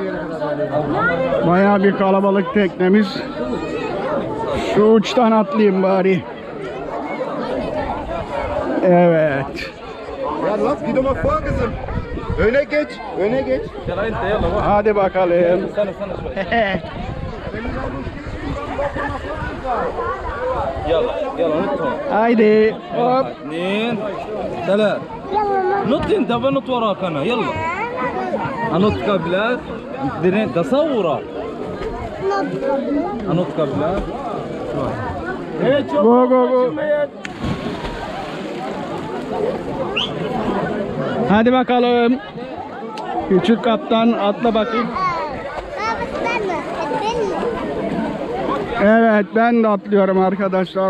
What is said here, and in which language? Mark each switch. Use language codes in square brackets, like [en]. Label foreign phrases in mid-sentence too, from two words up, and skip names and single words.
[tr] Bayağı bir kalabalık teknemiz. Şu uçtan atlayayım bari. Evet. [de] Ya lass geh doch mal vor, [tr] kızım. Öne geç, öne geç. Hadi bakalım. [ar] يلا نط [tr] Haydi. Hop. [ar] اثنين ثلاث نط انت بنط وراك انا يلا انط قبلك درين تصورك انط قبلك [en] Go go go. [tr] Hadi bakalım. Küçük kaptan atla bakayım. Evet, ben de atlıyorum arkadaşlar.